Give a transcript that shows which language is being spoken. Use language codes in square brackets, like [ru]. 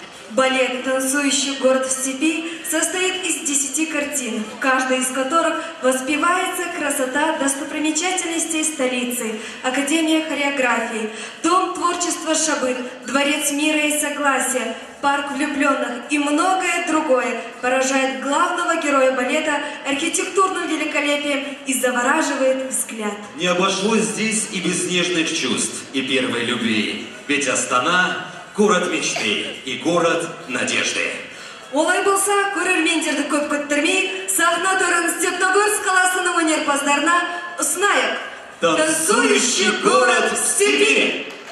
[ru] Балет «Танцующий город в степи» состоит из 10 картин, в каждой из которых воспевается красота достопримечательностей столицы, Академия хореографии, Дом творчества Шабыт, Дворец мира и согласия, Парк влюбленных и многое другое поражает главного героя балета архитектурным великолепием и завораживает взгляд. Не обошлось здесь и без нежных чувств, и первой любви, ведь Астана – город мечты и город надежды. [kk] Олай болса, көрермендерді көп күттірмей, сахна төрін Степногорск қаласының өнерпаздарына ұсынайық. [ru] Танцующий город в степи!